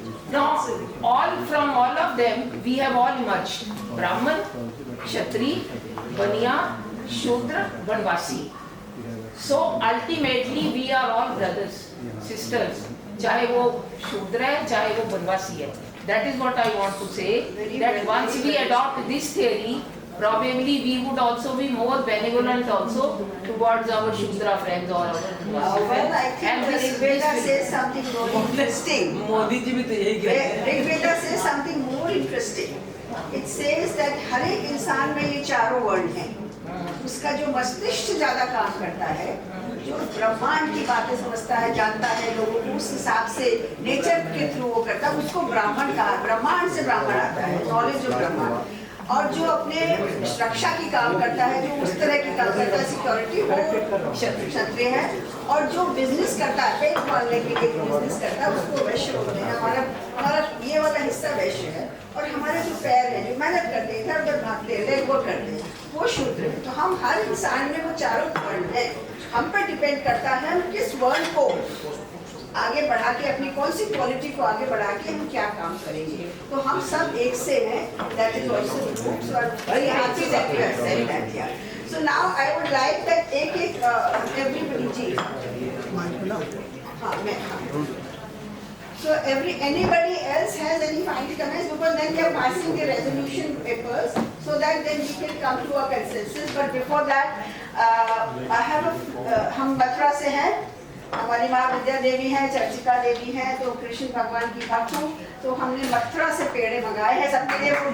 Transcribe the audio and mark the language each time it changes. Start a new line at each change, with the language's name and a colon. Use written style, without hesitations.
English: Now, from all of them, we have all emerged: Brahman, Kshatri, Baniya, Shudra, Vanvasi. So ultimately, we are all brothers, sisters.
Hindi: चाहे वो शूद्र है, चाहे वो बनवासी है।
English: That is what I want to say. That once we adopt this theory, probably we would also be more benevolent also towards our Shudra friends or our Vanvasi well, friends. I think the Rigveda says something more interesting.
Hindi: Modi ji भी तो यही कहते हैं।
English: Rigveda says something more interesting. It says that
Hindi: हर एक इंसान में ये चारों वर्ण हैं। उसका जो मस्तिष्क ज्यादा काम करता है, जो ब्रह्मांड की बातें समझता है, जानता है, लोगों को उस हिसाब से नेचर के थ्रू वो करता है, उसको ब्राह्मण कहा। ब्रह्मांड से ब्राह्मण आता है, नॉलेज ऑफ ब्रह्मांड। और जो अपने रक्षा की काम करता है, जो उस तरह की काम करता है, सिक्योरिटी, वो क्षत्रिय है। और जो बिजनेस करता है, पेट पालने के लिए बिजनेस करता है, उसको वैश्य बोलते हैं। हमारा ये वाला हिस्सा वैश्य है। और हमारे जो पैर हैं, जो मेहनत करते हैं, इधर उधर भागते हैं, लेबर करते हैं, वो शूद्र है। तो हम हर इंसान में वो चारों वर्ण है। हम पर डिपेंड करता है हम किस वर्ण को आगे बढ़ा के, अपनी कौन सी क्वालिटी को आगे बढ़ा के हम क्या काम करेंगे। तो हम सब एक से हैं।
English: That is also true. So I am very happy that you have said that here. So now I would like that एक everybody जी, हाँ मैं, हाँ। So anybody else has any final comments, because then we are passing the resolution papers so that then we can come to a consensus. But before that, I have
Hindi: हम मथुरा से हैं, हमारी माँ विद्या देवी हैं, चर्चिका देवी हैं, तो कृष्ण भगवान की भक्त हूँ, तो हमने मथुरा से पेड़े मंगाए हैं सबके लिए।